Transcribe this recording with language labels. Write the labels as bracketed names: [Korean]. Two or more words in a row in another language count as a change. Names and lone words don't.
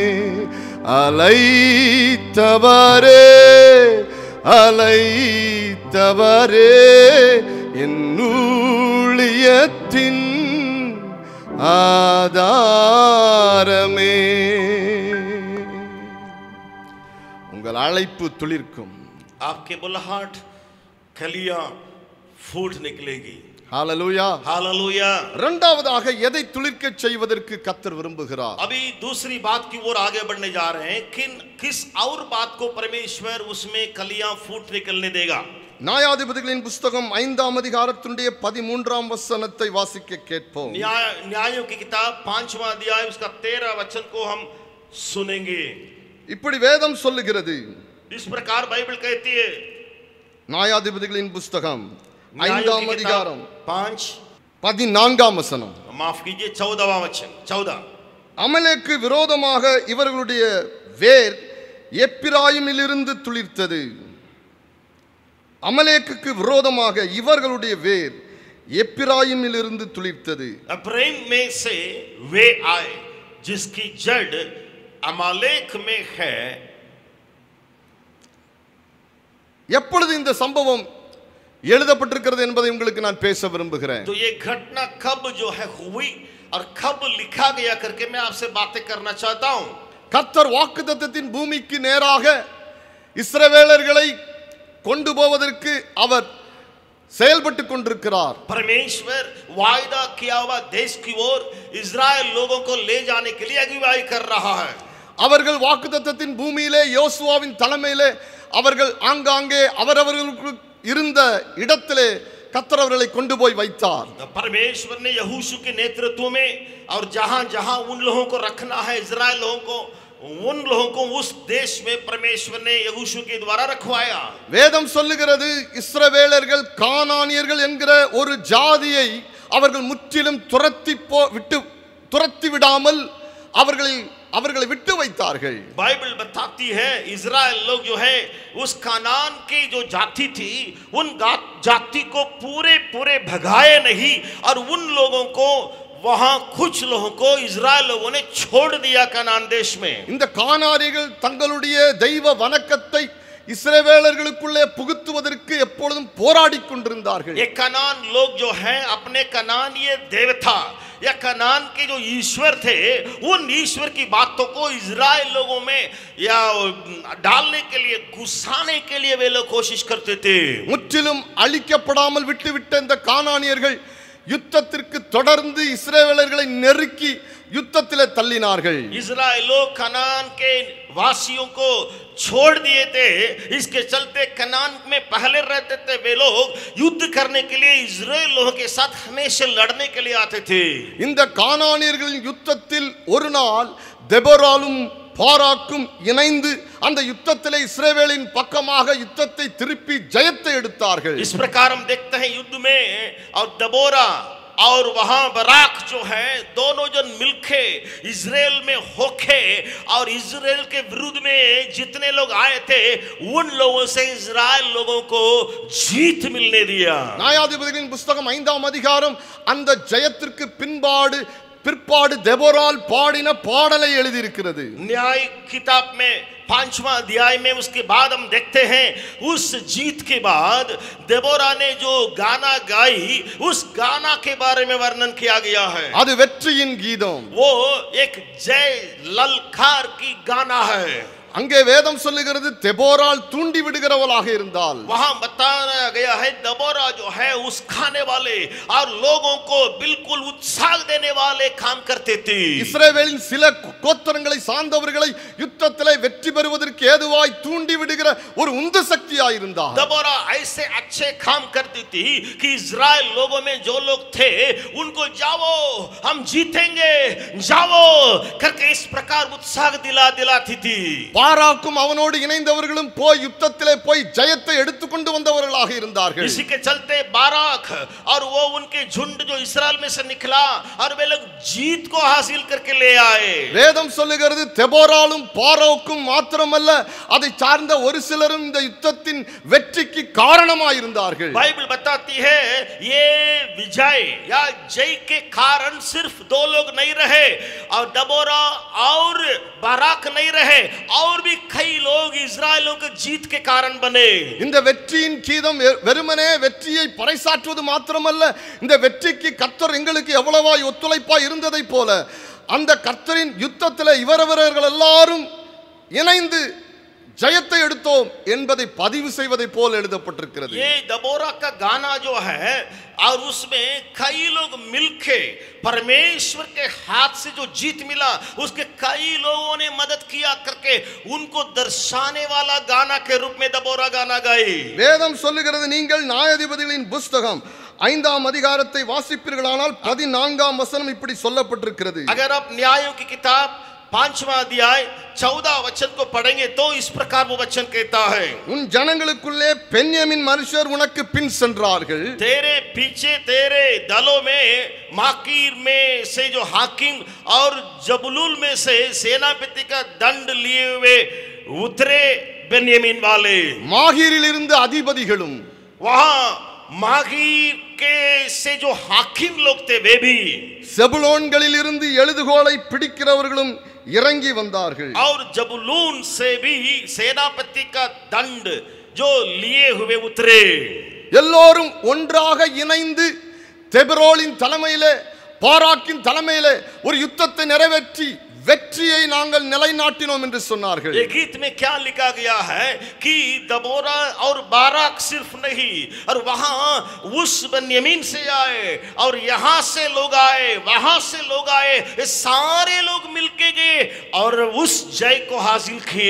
[Tamil] அலைத்தவரே, அலைத்தவரே, என் ஊழியத்தின் ஆதாரமே. உங்கள் அழைப்பு துளிர்க்கும். [Hindi] आपके बुलाहट कलियां फूट निकलेगी. [Tamil] ஹalleluya, [Hindi] हालेलुया. [Tamil] இரண்டாவதாக எதை துளிர்க்க செய்வதற்கு கர்த்தர் விரும்புகிறார்? [Hindi] अभी दूसरी बात की ओर आगे बढ़ने जा रहे हैं. किस और बात को परमेश्वर उसमें कलियां फूट निकलने देगा? [Tamil] நியாயாதிபதிகளின் புத்தகம் 5ஆம் அதிகாரத்தினுடைய 13ஆம் வசனத்தை வாசிக்க கேட்போம். [Hindi] न्यायों की किताब 5वां अध्याय उसका 13 वचन को हम सुनेंगे. [Tamil] இப்படி வேதம் சொல்லுகிறது. [Hindi] इस प्रकार बाइबल कहती है. [Tamil] நியாயாதிபதிகளின் புத்தகம் 5ஆம் அதிகாரம் 5 14ஆம் வசனம். [Hindi] माफ कीजिए 14वां वचन 14. [Tamil] அமலேக்கு விரோதமாக இவர்களுடைய வேர் எப்பிராயிமிலிருந்து துளிர்த்தது. அமலேக்குக்கு விரோதமாக இவர்களுடைய வேர் எப்பிராயிமிலிருந்து துளிர்த்தது. [Hindi] अब्राहीम में से वे आए जिसकी जड़ अमालेक में है. [Tamil] எப்பொழுது இந்த சம்பவம் எழுதப்பட்டிருக்கிறது என்பதை உங்களுக்கு நான் பேச விரும்புகிறேன். [Hindi] तो ये घटना कब जो है हुई और कब लिखा गया करके मैं आपसे बातें करना चाहता हूं. [Tamil] கர்த்தர் வாக்குத்தத்தத்தின் பூமிக்கு நேராக இஸ்ரவேலர்களை கொண்டு போவதற்கு அவர் செயல்பட்டு கொண்டிருக்கிறார். [Hindi] परमेश्वर वायदा किया हुआ देश की ओर इजराइल लोगों को ले जाने के लिए अगुवाई कर रहा है. [Tamil] அவர்கள் வாக்குத்தத்தத்தின் பூமியிலே யோசுவாவின் தலைமையிலே அவர்கள் ஆங்காங்கே அவரவர்களுக்கு இருந்த இடத்திலே கர்த்தர் அவர்களை கொண்டு போய் வைத்தார். [Hindi] परमेश्वर ने यहोशू के नेतृत्व में और जहां-जहां उन लोगों को रखना है इजराइल लोगों को उन लोगों को उस देश में परमेश्वर ने यहोशू के द्वारा रखवाया. [Tamil] வேதம் சொல்லுகிறது இஸ்ரவேலர்கள் கானானியர்கள் என்கிற ஒரு ஜாதியை அவர்கள் முற்றிலும் துரத்தி விடாமல் அவர்களை விட்டு வைத்தார்கள். [Hindi] बाइबल बताती है इजराइल लोग जो है उस कानान की जो जाति थी उन जाति को पूरे भगाए नहीं और उन लोगों को वहां कुछ लोगों को इजराइल लोगों ने छोड़ दिया कनान देश में. [Tamil] இந்த கானானியர்கள் தங்களுடைய தெய்வ வணக்கத்தை இஸ்ரவேலர்களுக்குள்ளே புகுத்துவதற்கு எப்பொழுதும் போராடிக் கொண்டிருந்தார்கள். [Hindi] ये कनान लोग जो हैं अपने कनानीय देवता या कनान के जो ईश्वर थे उन ईश्वर की बातों को इजराइल लोगों में या डालने के लिए घुसाने के लिए वे लोग कोशिश करते थे. [Tamil] முற்றிலும் அழிக்கப்படாமல் விட்டுவிட்ட இந்த கானானியர்கள் யுத்தத்திற்கு தொடர்ந்து இஸ்ரவேலர்களை நெருக்கி युद्धத்திலே தள்ளினார்கள். [Hindi] इजराइल लोग कनान के वासियों को छोड़ दिए थे. इसके चलते कनान में पहले रहते थे वे लोग युद्ध करने के लिए इजराइल लोगों के साथ हमेशा लड़ने के लिए आते थे. [Tamil] இந்த கானானியர்களின் யுத்தத்தில் ஒரு நாள் தெபோராலும் பாராக்கும் இணைந்து அந்த யுத்தத்திலே இஸ்ரவேலின் பக்கமாக யுத்தத்தை திருப்பி ஜெயத்தை எடுத்தார்கள். [Hindi] इस प्रकार हम देखते हैं युद्ध में और दबोरा और वहां बराक जो है दोनों जन मिलके इजराइल में होके और इजराइल के विरुद्ध में जितने लोग आए थे उन लोगों से इजराइल लोगों को जीत मिलने दिया. [Tamil] நியாயாதிபதிகளின் புத்தகம் 5ஆம் அதிகாரம் அந்த ஜெயத்திற்கு பிற்பாடு தெபோரால் பாடின பாடலை எழுதி இருக்கிறது. [Hindi] न्याय किताब में 5वां अध्याय में उसके बाद हम देखते हैं उस जीत के बाद देबोरा ने जो गाना गाई उस गाना के बारे में वर्णन किया गया है. [Tamil] அது வெற்றியின் கீதம். [Hindi] वो एक जय ललकार की गाना है. [Tamil] அங்கே வேதம் சொல்லுகிறது தெபோரால் தூண்டி விடுகிறவளாக இருந்தால் [Hindi] वहां बताया गया है दबोरा जो है उस खाने वाले और लोगों को बिल्कुल उत्साह देने वाले काम करते थे. [Tamil] இஸ்ரவேலின் சில கோத்திரங்களை சார்ந்தவர்களை யுத்தத்திலே வெற்றி பெறுவதற்கு ஏதுவாய் தூண்டி விடுகிற ஒரு உந்து சக்தியாய் இருந்தார். [Hindi] दबोरा ऐसे अच्छे काम करती थी कि इजराइल लोगों में जो लोग थे उनको जाओ हम जीतेंगे जाओ करके इस प्रकार उत्साह दिलाती थी. [Tamil] பாராக்கும் அவனோடு இணைந்தவர்களும் போய் யுத்தத்திலே போய் ஜெயத்தை எடுத்துக்கொண்டு வந்தவர்களாக இருந்தார்கள். [Hindi] इसी के चलते बाराक और वो उनके झुंड जो इस्राएल में से निकला और वे लोग जीत को हासिल करके ले आए. [Tamil] வேதம் சொல்லுகிறது தெபோராலும் பாராக்கும் மாத்திரமல்ல அதை சார்ந்த ஒரு சிலரும் இந்த யுத்தத்தின் வெற்றிக்கு காரணமாய் இருந்தார்கள். [Hindi] बाइबल बताती है ये विजय या जय के कारण सिर्फ दो लोग नहीं रहे और दबोरा और बाराक नहीं रहे और भी कई लोग इस्राएलों के जीत के कारण बने. [Tamil] இந்த வெற்றியின் கீதம் வெறுமனே வெற்றியை பறைசாற்றுவது மாத்திரமல்ல இந்த வெற்றிக்கு கர்த்தர் எங்களுக்கு எவ்வளவாய் ஒத்துழைப்பாய் இருந்ததை போல அந்த கர்த்தரின் யுத்தத்திலே இவரவர்கள் எல்லாரும் இணைந்து ஜெயத்தை எடுத்தோம் என்பதை பதிவு செய்வதை போல எழுதப்பட்டிருக்கிறது. [Hindi] ये दबोरा का गाना जो है और उसमें कई लोग मिलके परमेश्वर के हाथ से जो जीत मिला उसके कई लोगों ने मदद किया करके उनको दर्शाने वाला गाना के रूप में दबोरा गाना गाई. [Tamil] வேதம் சொல்லுகிறது நீங்கள் நியாயாதிபதிகளின் புத்தகம் 5ஆம் அதிகாரத்தை வாசிப்பீர்களானால் 14ஆம் வசனம் இப்படி சொல்லப்பட்டிருக்கிறது. [Hindi] अगर आप न्यायों की किताब 5वां अध्याय 14 वचन को पढ़ेंगे तो इस प्रकार वो वचन कहता है [Tamil] உன் ஜனங்களுக்குள்ளே பென்யமின் மனுஷர் உனக்கு பின் சென்றார்கள். [Hindi] तेरे पीछे तेरे दलों में माकीर में से जो हाकिम और जबुलूल में से सेनापति का दंड लिए हुए उतरे बेन्यामीन वाले. [Tamil] மாகீரில் இருந்து அதிபதிகளும் [Hindi] वहां मागीर के से जो हाकिम लोग थे वे भी [Tamil] செபுலோன்களில் இருந்து எழுதுகோலை பிடிக்கிறவர்களும் இறங்கி வந்தார்கள். [Hindi] और जबुलून से भी सेनापति का दंड जो लिए हुए उतरे. [Tamil] எல்லோரும் ஒன்றாக இணைந்து தெபரோலின் தலைமையிலே பாராக்கின் தலைமையிலே ஒரு யுத்தத்தை நிறைவேற்றி வெற்றியை நாங்கள் நிலைநாட்டினோம் என்று சொன்னார்கள். [Hindi] ये गीत में क्या लिखा गया है कि दबोरा और बाराक सिर्फ नहीं, और वहां उस बन्यामीन से आए और यहां से लोग आए, वहां से लोग आए, ये सारे लोग मिलके गए और उस जय को हासिल किए.